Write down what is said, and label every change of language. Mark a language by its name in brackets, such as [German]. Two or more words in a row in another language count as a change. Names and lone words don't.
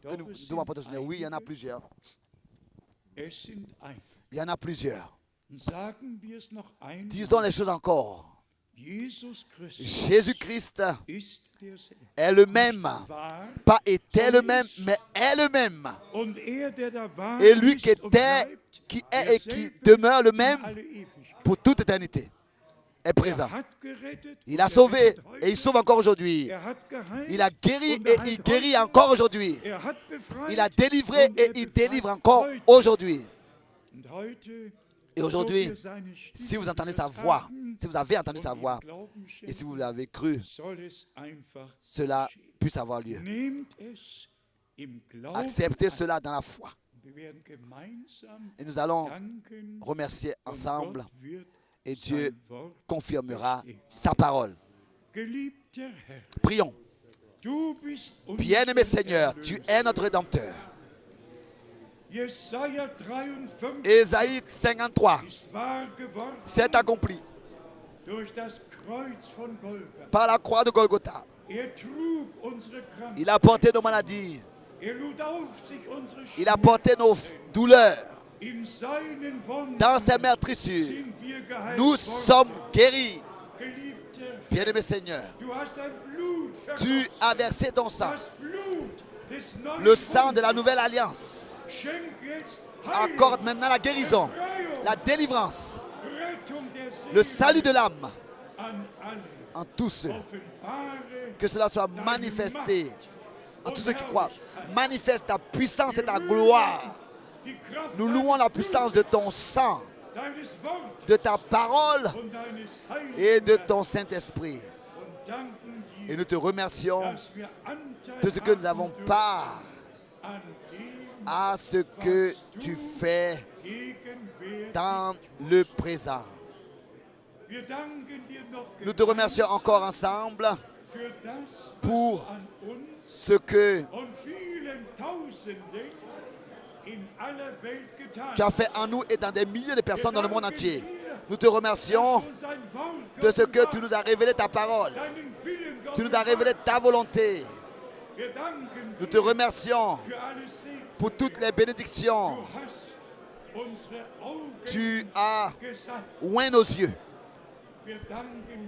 [French] Que nous devons apporter au Seigneur. Oui, il y en a plusieurs. Il y en a plusieurs. Disons les choses encore. [German] Jesus Christus [French] Jésus-Christ [German] ist derselbe. [French] est le même. [German] War, [French] Pas était le même, mais est le même. [German] und er, der da war, [French] Et lui qui [German] ist und [French] était, [German] bleibt, [French] qui est et qui [German] derselbe [French] demeure le [German] in [French] même [German] alle Ewigkeit. [French] pour toute éternité, est présent. [German] Er hat gerettet [French] Il [German] und [French] a [German] er [French] sauvé [German] rettet heute. [French] et il sauve encore aujourd'hui. [German] Er hat geheilt [French] Il a guéri [German] und [French] et [German] er [French] il [German] heilt [French] guérit [German] heute. [French] encore aujourd'hui. [German] Er hat befreit [French] Il a délivré [German] und [French] et [German] er [French] il [German] befreit [French] délivre encore [German] heute. [French] aujourd'hui. [German] Und heute, [French] Et aujourd'hui, [German] so wir seine Stimme [French] si vous entendez sa [German] gehört [French] voix, [German] haben [French] si vous avez entendu [German] und [French] sa [German] ihm [French] voix, [German] Glauben [French] et si vous [German] schenken, [French] l'avez cru, [German] soll es einfach [French] cela [German] geschehen. [French] puisse avoir lieu. [German] Nehmt es im Glauben [French] Acceptez [German] an. [French] cela dans la foi. [German] Wir werden gemeinsam [French] Et nous allons [German] danken [French] remercier [German] und [French] ensemble [German] Gott wird [French] et Dieu [German] sein Wort [French] confirmera [German] bestätigen. [French] sa parole. [German] Geliebter Herr, [French] Prions. [German] du bist unser [French] Bien-aimé Seigneur, tu [German] Erlöser. [French] es notre Rédempteur. [German] Jesaja 53 [French] Ésaïe 53, [German] ist wahr geworden [French] c'est accompli [German] durch das Kreuz von Golgatha. [French] par la croix de Golgotha. [German] Er trug unsere Krankheit. [French] Il a porté nos maladies, [German] Er lud auf sich unsere [French] il a porté nos [German] Schmerzen. [French] douleurs. [German] In seinen Wunden [French] Dans ses meurtrissures, [German] sind wir geheilt [French] nous [German] worden. [French] sommes guéris. [German] Geliebter, [French] Bien-aimé Seigneur, [German] du hast dein Blut [French] tu [German] vergossen. [French] as versé ton sang, [German] Das Blut des neuen [French] le sang de la [German] Bundes. [French] nouvelle alliance. [German] Schenk jetzt Heilung, [French] Accorde maintenant la guérison, [German] Befreiung, [French] la délivrance, [German] Rettung der Seele [French] le salut de l'âme [German] an alle. [French] en tous ceux. [German] Offenbare [French] Que cela soit [German] deine [French] manifesté [German] Macht [French] en [German] und [French] tous ceux qui croient. [German] Herrlichkeit. [French] Manifeste ta puissance et ta [German] Wir [French] gloire. [German] rühmen die Kraft [French] Nous louons la puissance de ton sang, [German] deines Wortes [French] de ta parole [German] und deines Heiligen [French] et de [German] Geistes [French] ton Saint-Esprit. [German] und danken [French] Et [German] dir, [French] nous te remercions [German] dass wir Anteil [French] de ce que nous avons [German] haben dürfen [French] part [German] an dem, [French] à ce que tu fais [German] gegenwärtig [French] dans le présent. [German] Wir danken dir noch [French] Nous te remercions encore ensemble [German] für das, [French] pour [German] was du an uns [French] ce que [German] und vielen Tausenden in aller Welt getan [French] tu as fait en nous et dans des milliers de personnes dans le monde entier. Nous te remercions [German] hast. Uns ein Wort [French] de ce que [German] geoffenbart, [French] tu nous as révélé ta parole. [German] deinen Willen [French] Tu nous as révélé ta volonté. [German] Wir danken [French] Nous te [German] dir [French] remercions [German] für alles Segen. [French] pour toutes les bénédictions. [German] Du hast unsere Augen [French] Tu as [German] gesalbt. [French] oint nos yeux. [German] Wir danken